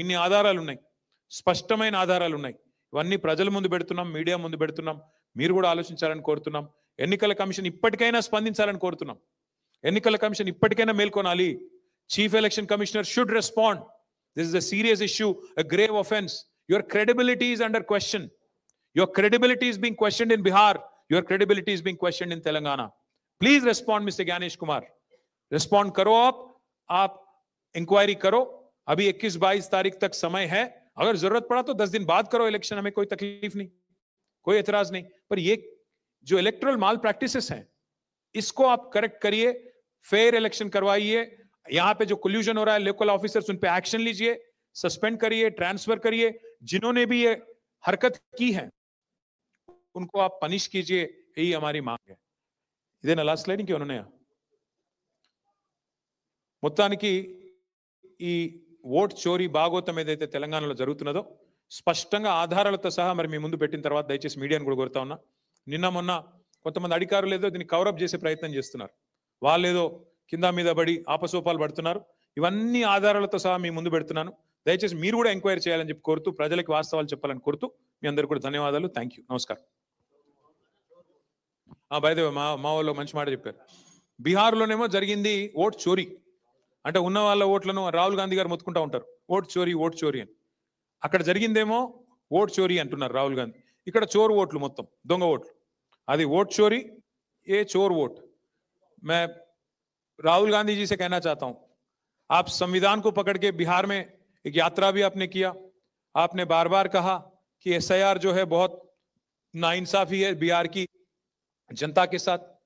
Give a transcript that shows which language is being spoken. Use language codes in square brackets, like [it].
[te] ఇన్ని ఆధారాలు ఉన్నాయి, స్పష్టమైన ఆధారాలు ఉన్నాయి. ఇవన్నీ ప్రజల ముందు పెడుతున్నాం, మీడియా ముందు పెడుతున్నాం. మీరు కూడా ఆలోచించాలని కోరుతున్నాం. ఎన్నికల కమిషన్ ఇప్పటికైనా స్పందించాలని కోరుతున్నాం. ఎన్నికల కమిషన్ ఇప్పటికైనా మేల్కొనాలి. [en] Chief election commissioner should respond. This is a serious issue, a grave offense. Your credibility is under question. Your credibility is being questioned in Bihar. Your credibility is being questioned in Telangana. Please respond, Mr. Gyanesh Kumar. [hi] Respond करो आप inquiry करो. अभी 21-22 तारीख तक समय है. अगर जरूरत पड़ा तो 10 दिन बाद करो इलेक्शन, हमें कोई तकलीफ नहीं, कोई एतराज नहीं. पर ये जो इलेक्टोरल माल प्रैक्टिसेस हैं, इसको आप करेक्ट करिए, फेयर इलेक्शन करवाइए. यहां पे जो कोल्यूजन हो रहा है, लोकल ऑफिसर्स उन पे एक्शन लीजिए, सस्पेंड करिए, ट्रांसफर करिए. जिन्होंने भी ये हरकत की है उनको आप पनिश कीजिए, यही हमारी मांग है. [te] ఇదే నా లాస్ట్ స్లైడ్, ఇంకేమైనా ఉన్నాయా? మొత్తానికి ఈ ఓట్ చోరీ భాగోతం ఏదైతే తెలంగాణలో జరుగుతున్నదో స్పష్టంగా ఆధారాలతో సహా మరి మీ ముందు పెట్టిన తర్వాత దయచేసి మీడియాను కూడా కోరుతా ఉన్నా. నిన్న మొన్న కొంతమంది అధికారులు ఏదో దీన్ని కవరప్ చేసే ప్రయత్నం చేస్తున్నారు. వాళ్ళు ఏదో కింద మీద పడి ఆపసోపాలు పడుతున్నారు. ఇవన్నీ ఆధారాలతో సహా మీ ముందు పెడుతున్నాను. దయచేసి మీరు కూడా ఎంక్వైరీ చేయాలని చెప్పి కోరుతూ, ప్రజలకు వాస్తవాలు చెప్పాలని కోరుతూ మీ అందరికీ కూడా ధన్యవాదాలు. [en] thank you, [te] నమస్కారం. బై ద వే, మా వాళ్ళు మంచి మాట చెప్పారు. బీహార్లోనేమో జరిగింది ఓట్ చోరీ, అంటే ఉన్న వాళ్ళ ఓట్లను రాహుల్ గాంధీ గారు మొత్తుకుంటా ఉంటారు, ఓట్ చోరీ ఓట్ చోరీ అని. అక్కడ జరిగిందేమో ఓట్ చోరీ అంటున్నారు రాహుల్ గాంధీ, ఇక్కడ చోరు ఓట్లు, మొత్తం దొంగ ఓట్లు. అది ఓట్ [hi] चोरी, ये चोर वोट. मैं राहुल गांधी जी से कहना चाहता हूं, आप संविधान को पकड़ के बिहार में एक यात्रा भी आपने किया. आपने बार बार कहा कि एसआईआर जो है बहुत नाइंसाफी है बिहार की जनता के साथ.